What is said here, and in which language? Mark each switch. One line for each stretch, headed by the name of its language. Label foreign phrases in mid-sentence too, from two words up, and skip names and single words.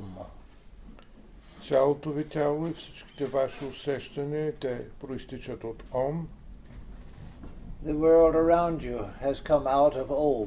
Bulgarian: Цялото ви тяло и всичките ваши усещания, те проистичат от Ом.
English: The world around you has come out of Om.